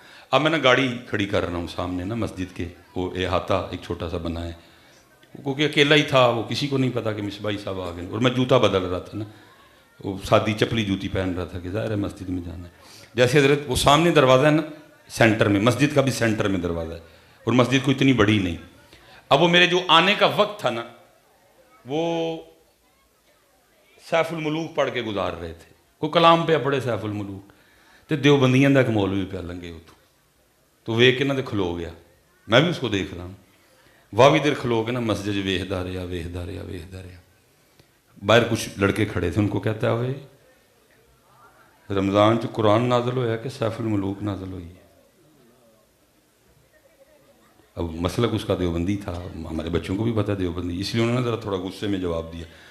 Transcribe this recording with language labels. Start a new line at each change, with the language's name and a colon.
Urdu: اب میں نا گاڑی کھڑی کر رہا ہوں سامنے نا مسجد کے، وہ احاطہ ایک چھوٹا سا بنا ہے، کیونکہ اکیلا ہی تھا، وہ کسی کو نہیں پتا کہ مصباحی صاحب آ گئے. اور میں جوتا بدل رہا تھا نا، وہ سادی چپلی جوتی پہن رہا تھا کہ ظاہر ہے مسجد میں جانا ہے. جیسے حضرت وہ سامنے دروازہ ہے نا سینٹر میں، مسجد کا بھی سینٹر میں دروازہ ہے، اور مسجد کو اتنی بڑی نہیں. اب وہ میرے جو آنے کا وقت تھا نا، وہ سیف الملوک پڑھ کے گزار رہے تھے.
Punjabi: کوئی کلام پہ پڑھے سیف الملوک، تو دیوبندیاں دا ایک مولوی پہ لنگے اتوں، تو ویک کے نا تو کھلو گیا.
Urdu: میں بھی اس کو دیکھ رہا ہوں،
Punjabi: واوی دیر کھلو کے نا مسجد ویخدا رہا.
Urdu: باہر کچھ لڑکے کھڑے تھے، ان کو کہتا ہے
Punjabi: ہوئے رمضان چ قرآن نازل ہویا کہ سیف الملوک نازل ہوئی ہے؟
Urdu: اب مسلک اس کا دیوبندی تھا، ہمارے بچوں کو بھی پتا دیوبندی، اس لیے انہوں نے ذرا تھوڑا غصے میں جواب دیا.